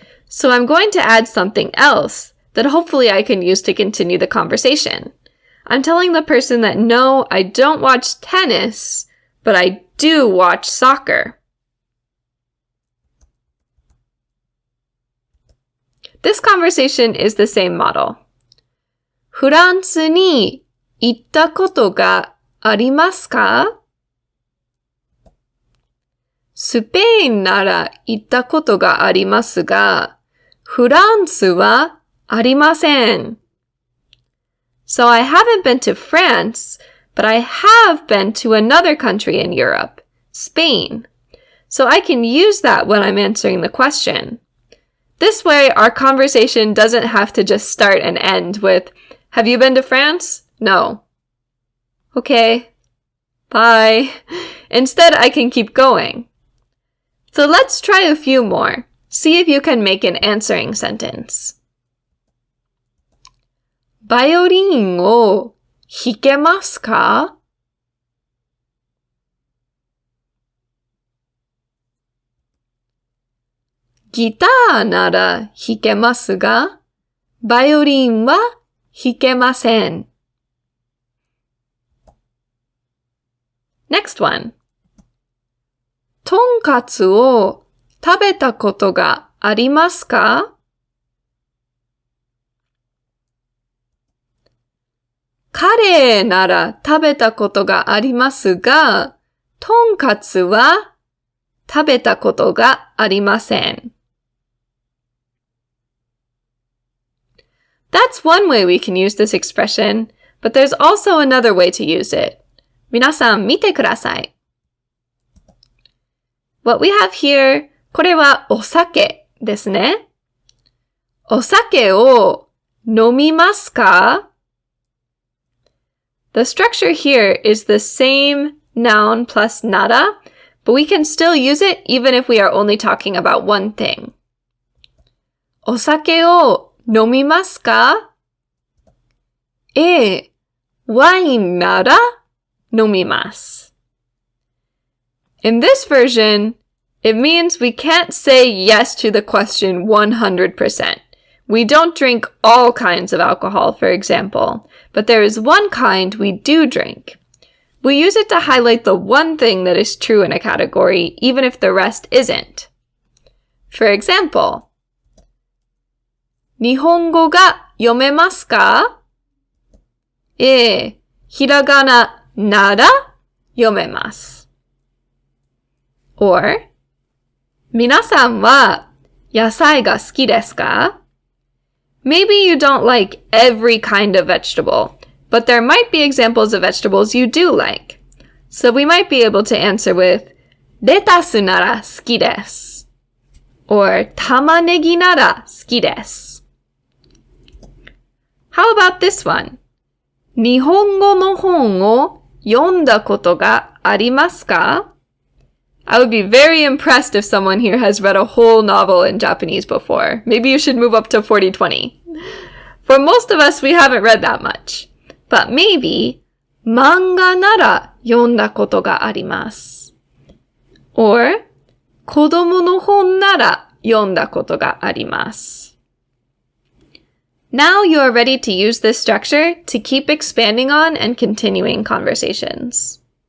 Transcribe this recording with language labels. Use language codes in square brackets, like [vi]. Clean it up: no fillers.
[en] So I'm going to add something else that hopefully I can use to continue the conversation. I'm telling the person that no, I don't watch tennis, but I do watch soccer. This conversation is the same model. [ja] フランスに行ったことがありますか？スペインなら行ったことがありますが、フランスはありません。 [en] So I haven't been to France, but I have been to another country in Europe, Spain. So I can use that when I'm answering the question. This way, our conversation doesn't have to just start and end with, have you been to France? No. Okay. Bye. Instead, I can keep going. So let's try a few more. See if you can make an answering sentence. [ja] バイオリンを弾けますか？ギターなら弾けますが、バイオリンは弾けません。 [en] Next one. [ja] とんかつを食べたことがありますか？カレーなら食べたことがありますが、とんかつは食べたことがありません。 [en] That's one way we can use this expression, but there's also another way to use it. [ja] 皆さん見てください。 [en] What we have here, [ja] これはお酒ですね。お酒を飲みますか？ [en] The structure here is the same noun plus nada, but we can still use it even if we are only talking about one thing. [ja] お酒を飲みますか？ワインなら飲みます。 [en] In this version, it means we can't say yes to the question 100%. We don't drink all kinds of alcohol, for example, but there is one kind we do drink. We use it to highlight the one thing that is true in a category, even if the rest isn't. For example, [ja] 日本語が読めますか？ひらがななら読めます。 Or, 皆さんは野菜が好きですか？ [en] Maybe you don't like every kind of vegetable, but there might be examples of vegetables you do like. So we might be able to answer with, [ja] レタスなら好きです。 Or, 玉ねぎなら好きです。 [en] How about this one? [ja] 日本語の本を読んだことがありますか？ [en] I would be very impressed if someone here has read a whole novel in Japanese before. Maybe you should move up to 40-20. For most of us, we haven't read that much. But maybe, [ja] 漫画なら読んだことがあります。Or, 子供の本なら読んだことがあります。 [en] Now you are ready to use this structure to keep expanding on and continuing conversations.